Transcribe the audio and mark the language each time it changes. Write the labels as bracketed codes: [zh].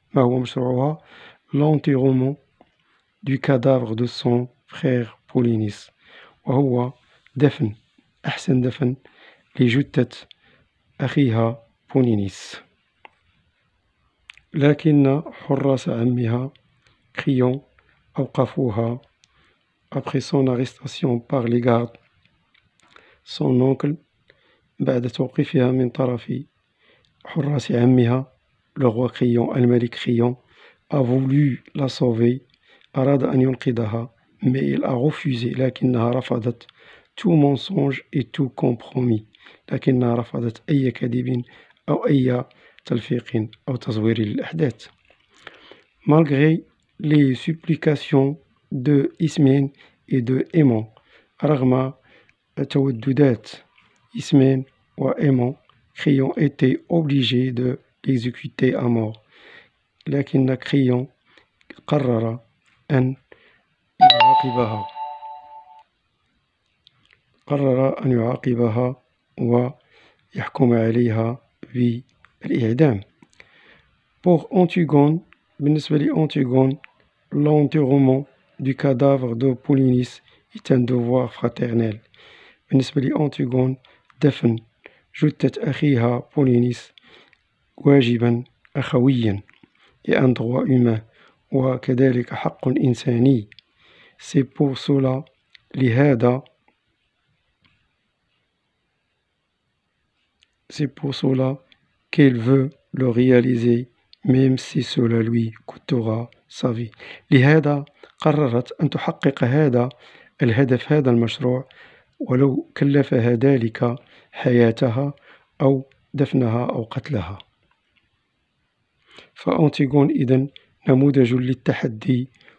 [ar] ما هو مشروعها؟ [fr] l'enterrement du cadavre de son frère [ar] بولينيس، وهو دفن أحسن دفن لجثة أخيها بولينيس. لكن حراس عمها كريون أوقفوها [fr] après son arrestation par les gardes. son oncle، [ar] بعد توقيفها من طرف حراس عمها le roi كريون، الملك كريون، [fr] a voulu la sauver، [ar] أراد أن ينقذها، [fr] mais il a refusé، [ar] لكنها رفضت [fr] tout mensonge et tout compromis، [ar] لكنها رفضت أي كذب أو أي تلفيق أو تزوير للأحداث. [fr] malgré les supplications de [ar] إسمين et de إيمون، رغم توددات إسمين وإيمون، كريون [fr] était obligé de l'exécuter à mort، [ar] لكن كريون قرر أن يعاقبها ويحكم عليها بالإعدام. [fr] pour Antigone، [ar] بالنسبة لأنتيغون، [fr] l'enterrement du cadavre de Polynice est un devoir fraternel. [ar] بالنسبة لأنتيغون، دفن جثة أخيها بولينيس واجبا أخويا، [fr] et un droit humain، [ar] وكذلك حق إنساني. [fr] c'est pour cela، [ar] لهذا، [fr] qu'elle veut le réaliser même si cela lui coûtera sa vie. [ar] لهذا قررت أن تحقق هذا الهدف، هذا المشروع، ولو كلفها ذلك حياتها أو دفنها أو قتلها. فأنتيغون إذن نموذج للتحدي